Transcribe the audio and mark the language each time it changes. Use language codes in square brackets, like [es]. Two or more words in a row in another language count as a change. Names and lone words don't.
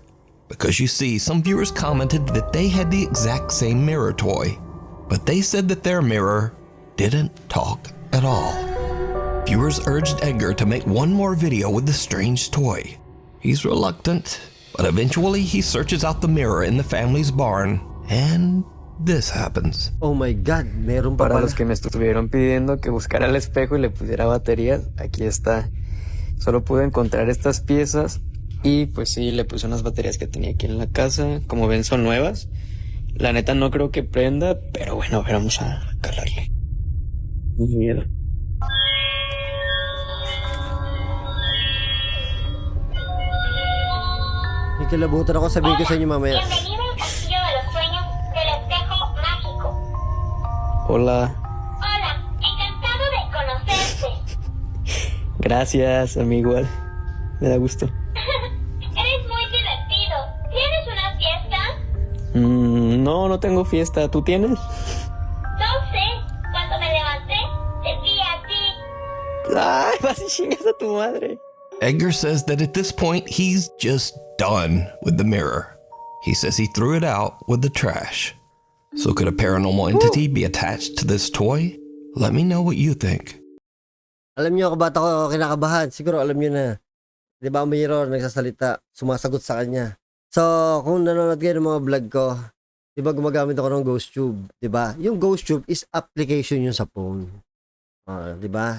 [en] Because you see, some viewers commented that they had the exact same mirror toy, but they said that their mirror didn't talk at all. Viewers urged Edgar to make one more video with the strange toy. He's reluctant, but eventually he searches out the mirror in the family's barn, and this happens. Oh my God, [tl] meron pa [es] Para [tl] pala. [es] los que me estuvieron pidiendo que buscara el espejo y le pusiera baterías, aquí está. Solo pude encontrar estas piezas y pues sí, le puse unas baterías que tenía aquí en la casa. Como ven, son nuevas. La neta no creo que prenda, pero bueno, a ver, vamos a calarle. Muy miedo. [tl] May kilabutan ako, sabihin ko sa inyo mamaya. [es] Bienvenido al castillo de los sueños del espejo mágico. Hola. Hola, encantado de conocerte. Gracias, a mí igual. Me da gusto. Eres muy divertido. ¿Tienes una fiesta? No tengo fiesta. ¿Tú tienes? No sé. Cuando me levanté, te vi a ti. Ay, vas y chingas a tu madre. [en] Edgar says that at this point, he's just done with the mirror. He says he threw it out with the trash. So could a paranormal entity be attached to this toy? Let me know what you think. [tl] Alam niyo, ba't ako kinakabahan? Siguro alam niyo na. Di ba ang mirror nagsasalita, sumasagot sa kanya. So, kung nanonood kayo ng mga vlog ko, di ba gumagamit ako ng ghost tube? Di ba? Yung ghost tube [en] is application [tl] yun sa phone. Di ba?